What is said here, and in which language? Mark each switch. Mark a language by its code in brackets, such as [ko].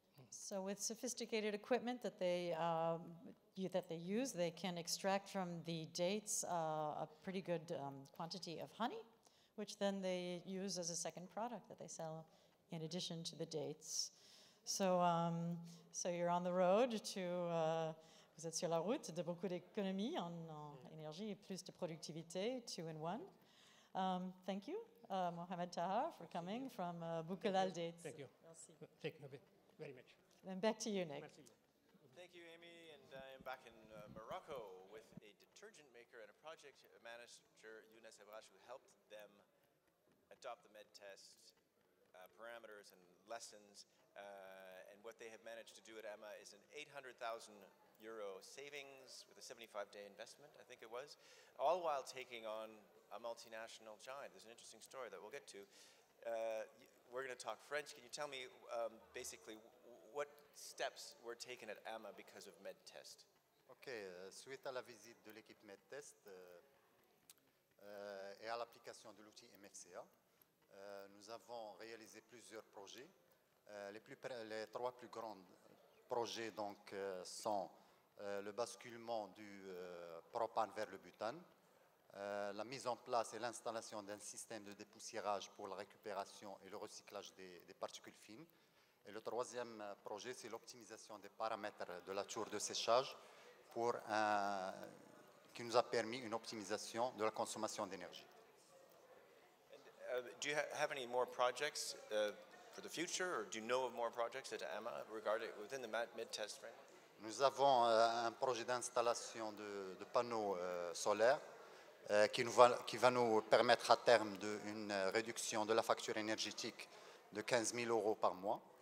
[en] So with sophisticated equipment that they use, they can extract from the dates a pretty good quantity of honey, which then they use as a second product that they sell in addition to the dates. So, so you're on the road to, [fr] vous êtes sur la route de beaucoup d'économies en énergie et plus de productivité, 2-in-1. [en] Thank you, Mohamed Taha, for coming from Bukalal Dates. Thank you. [fr] Merci. [en] Thank you very much. And back to you, Nick. [fr] Merci. [en] Thank you, Amy. And I am back in Morocco with a detergent maker and a project manager, Younes Abrash, who helped them adopt the med test parameters and lessons. And what they have managed to do at EMA is an 800,000 euro savings with a 75-day investment, I think it was, all while taking on a multinational giant. There's an interesting story that we'll get to. We're going to talk French. Can you tell me basically what steps were taken at AMA because of MedTest? [fr] Ok, suite à la visite de l'équipe MedTest et à l'application de l'outil MFCA, nous avons réalisé plusieurs projets. Les trois plus grands projets donc, sont le basculement du propane vers le butane, la mise en place et l'installation d'un système de dépoussiérage pour la récupération et le recyclage des particules fines. Et le troisième projet, c'est l'optimisation des paramètres de la tour de séchage qui nous a permis une optimisation de la consommation d'énergie. [en] Do you have any more projects for the future, or do you know of more projects at AMA regarding within the MedTest framework? [fr] Nous avons un projet d'installation de panneaux solaires qui va nous permettre à terme une réduction de la facture énergétique de 15 000 euros par mois.